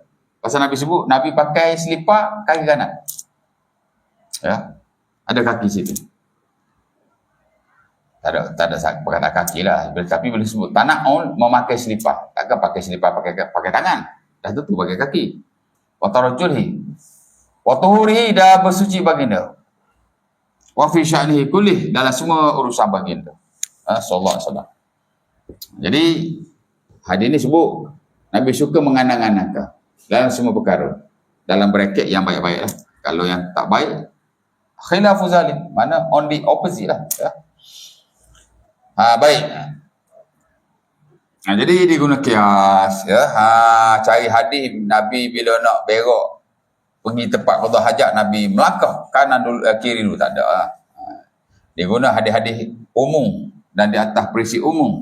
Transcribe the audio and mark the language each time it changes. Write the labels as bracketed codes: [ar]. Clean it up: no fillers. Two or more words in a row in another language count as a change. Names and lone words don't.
[ms] Pasal Nabi sebut, Nabi pakai selipar kaki kanan. Ya. Ada kaki situ. Tak ada perkataan kaki lah. Tapi boleh sebut, tak nak memakai selipar. Takkan pakai selipar pakai tangan. Dah tentu pakai kaki. [ar] Wa tarajjulihi. Wa tuhurihi, [ms] dah bersuci baginda. [ar] وفي شأنه كله, [ms] dalam semua urusan baginda. [ar] صلى الله عليه وسلم. [ms] Jadi, hadis ni sebut, Nabi suka menganang-anangkan dalam semua perkara. Dalam bracket yang baik-baik lah. Kalau yang tak baik, [ar] خلاف ظالم. [ms] Mana [en] on the opposite [ms] lah. Ya. Baik. Jadi diguna kias. Ya. Cari hadis Nabi bila nak berak, pergi tempat qada hajat, Nabi melangkah kanan dulu, kiri dulu, tak ada. Diguna hadis-hadis umum dan di atas prinsip umum.